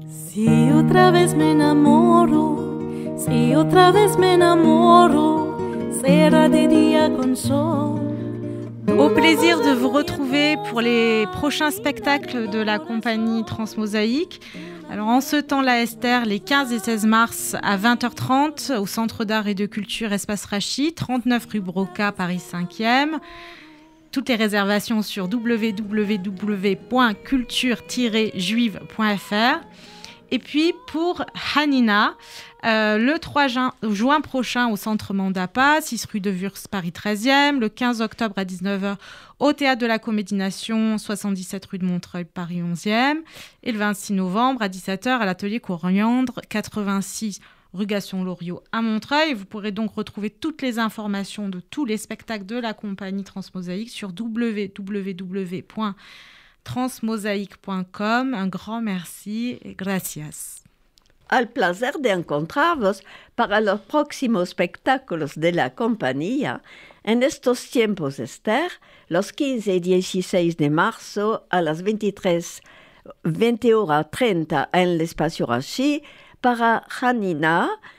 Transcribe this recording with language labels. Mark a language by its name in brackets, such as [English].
[Spanish] Si otra vez me enamoro, si otra vez me enamoro, será de día con sol. [French] Au plaisir de vous retrouver pour les prochains spectacles de la compagnie Transmosaïque. Alors en ce temps-là, Esther, les 15 et 16 mars à 20h30 au Centre d'art et de culture Espace Rachid, 39 rue Broca, Paris 5e. Toutes les réservations sur www.culture-juive.fr. Et puis pour Hanina, le 3 juin prochain au Centre Mandapa, 6 rue de Vurs, Paris 13e. Le 15 octobre à 19h au Théâtre de la Comédie Nation, 77 rue de Montreuil, Paris 11e. Et le 26 novembre à 17h à l'Atelier Coriandre, 86 rue Gaston-Loriot à Montreuil. Vous pourrez donc retrouver toutes les informations de tous les spectacles de la compagnie Transmosaïque sur www.transmosaïque.com. Un grand merci et gracias. [Spanish] Al placer de encontrarvos para los próximos espectáculos de la compañía en estos tiempos, Esther, los 15 y 16 de marzo a las 20h30 en el Espacio Rachid, para Hanina,